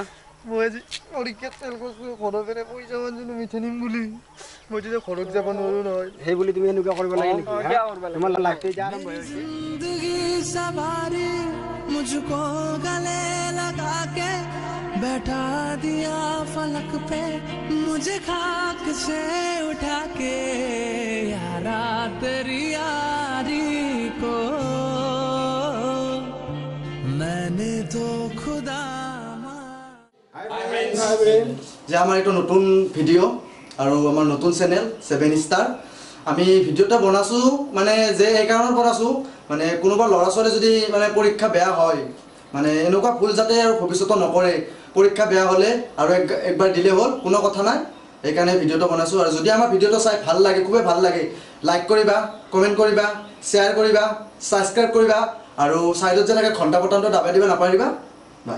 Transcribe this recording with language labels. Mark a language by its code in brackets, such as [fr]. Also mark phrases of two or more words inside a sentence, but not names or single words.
[as] মই আজি পৰীক্ষাত ফেল কৰিছো ঘৰৰ পৰা পইচা মানজনো মিঠা নিম বুলি মই যে ঘৰত যাব নোৱাৰো নহয় সেই বুলি তুমি এনেকুৱা কৰিব লাগে নেকি তোমাৰ লাগতে যা আৰম্ভ হৈছে [hi] जिंदगी सवारी मुझको गले लगा के बैठा दिया फलक पे मुझे खाक से उठा के यारा तेरी यारी को मैंने तो खुदा [as] যে আমাৰ এটা নতুন ভিডিঅ' আৰু আমাৰ নতুন চেনেল 7 ষ্টাৰ আমি ভিডিঅ'টা বনাইছোঁ মানে যে এই কাৰণত বনাইছোঁ মানে কোনোবা ল'ৰা ছোৱালী যদি মানে পৰীক্ষা বেয়া হয় মানে এনেকুৱা ভুল যাতে আৰু ভৱিষ্যতে নকৰে পৰীক্ষা বেয়া হ'লে আৰু একবাৰ দিলে হ'ল কোনো কথা নাই এইকাৰণে ভিডিঅ'টা বনাইছোঁ আৰু যদি আমাৰ ভিডিঅ'টো চাই ভাল লাগে খুবেই ভাল লাগে লাইক কৰিবা কমেণ্ট কৰিবা শ্বেয়াৰ কৰিবা ছাবস্ক্ৰাইব কৰিবা আৰু সাইডত যে লাগে ঘণ্টা বটনটো দাবাই দিবা নাপাৰিবা বাই